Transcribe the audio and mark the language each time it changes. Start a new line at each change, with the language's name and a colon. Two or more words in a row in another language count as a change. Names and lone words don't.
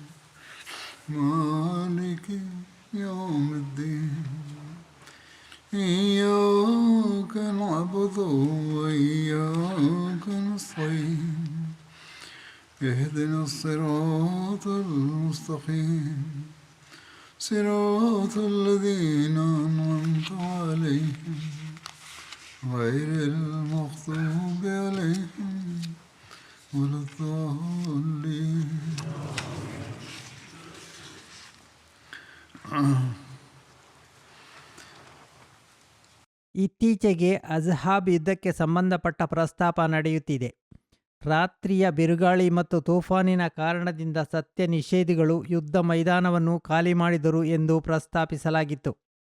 Arabic: مالك يوم الدين إياك نعبد وإياك نستعين اهدنا الصراط المستقيم صراط الذين أنعمت عليهم غير المغضوب عليهم ولا الضالين.
Kannada: ಇತ್ತೀಚೆಗೆ ಅಜ್ಹಾಬ್ ಯುದ್ಧಕ್ಕೆ ಸಂಬಂಧಪಟ್ಟ ಪ್ರಸ್ತಾಪ ನಡೆಯುತ್ತಿದೆ. ರಾತ್ರಿಯ ಬಿರುಗಾಳಿ ಮತ್ತು ತೂಫಾನಿನ ಕಾರಣದಿಂದ ಸತ್ಯ ನಿಷೇಧಿಗಳು ಯುದ್ಧ ಮೈದಾನವನ್ನು ಖಾಲಿ ಮಾಡಿದರು ಎಂದು ಪ್ರಸ್ತಾಪಿಸಲಾಗಿತ್ತು.